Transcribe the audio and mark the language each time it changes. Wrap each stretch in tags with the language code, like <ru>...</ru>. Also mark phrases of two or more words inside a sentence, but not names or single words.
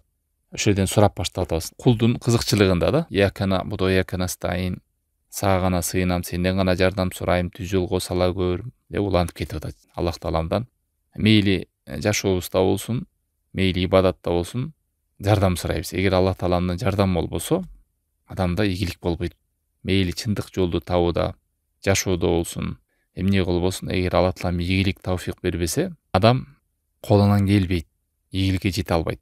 <ky>Ошол жерден сурап баштап атабыз. Кулдун кызыкчылыгында да</ky> <ar>إياك نعبد وإياك نستعين,</ar> <ky>сага гана сыйынам, сенден гана жардам сурайм, түз жолго сала көр деп улантып кетип атат Аллах тааламдан. Мейли жашообузда болсун, мейли ибадатта болсун, жардам сурайбыз. Эгер Аллах тааламдын жардамы болбосо, адамда ийгилик болбойт. Мейли чындык жолду табууда, жашоодо болсун, эмне болбосун, эгер Аллах таалам ийгилик тауфик бербесе, адам колунан келбейт, ийгиликке жете албайт.</ky>